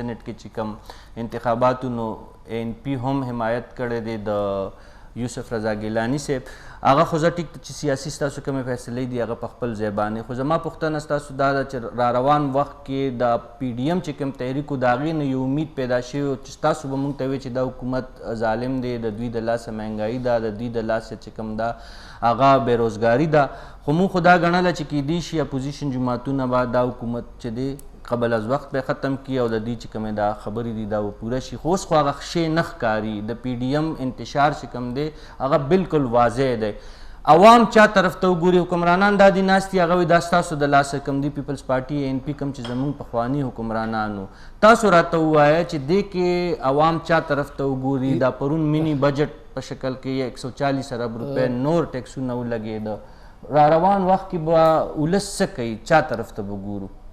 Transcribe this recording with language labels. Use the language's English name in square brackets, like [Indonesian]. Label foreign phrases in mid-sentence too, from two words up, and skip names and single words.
[Pashto] سېنات کې چې کم انتخاباتو نو ان پی هم حمایت کړی دی د یوسف رضا ګیلانی صاحب هغه خو زه ټیک چې سیاسي ستاسو کومې فیصلې دي هغه په خپل ځای باندې خو زما پوښتنه ستاسو دا ده چې را روان وخت کې د پی ډي ایم چې کوم تحریک د هغې نه یو امید پیدا شوی چې ستاسو به موږ ته وایي چې دا حکومت ظالم دی د دوی د لاسه مهنګایي ده د دوی د لاسه چې کوم ده هغه بېروزګاري ده خو موږ خو دا ګڼله چې کیدای شي اپوزیشن جماعتونه به دا حکومت چې دی قبل از وقت به ختم کی او د دې چې کومې دا خبرې دي دا پوره شي خو اوس خو هغه شی نه ښکاري د پی ډي ایم انتشار چې کوم دی هغه بالکل واضح دی عوام چا طرف ته وګوري حکمرانان دا دي ناست دي هغه وایي دا ستاسو د لاسه کم دي پیپلز پارټي ان پي کم چې زموږ پخواني حکمرانانو تاسو راته ووایه چې دې کې عوام چا طرف ته وګوري دا پرون مینی بجټ په شکل کې 140 ارب روپۍ نور ټیکسونه ولګېده را روان وخت کې به ولس څه کوي چا طرف ته به ګورو